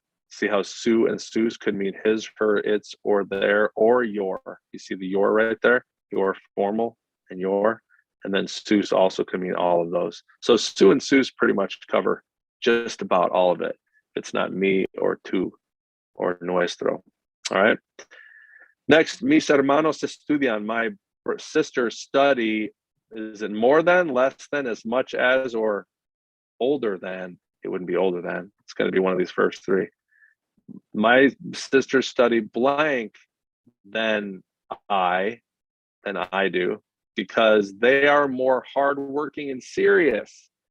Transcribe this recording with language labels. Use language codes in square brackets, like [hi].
[en] See how su and sus could mean his, her, its, or their, or your. You see the your right there? Your formal and your. And then sus also could mean all of those. So su and sus pretty much cover just about all of it. It's not me or tu or nuestro. All right. [es] Next, mis hermanos estudian. [en] My sisters study. Is it more than, less than, as much as, or older than? It wouldn't be older than. It's going to be one of these first three. my sisters study blank than I do because they are more hardworking and serious.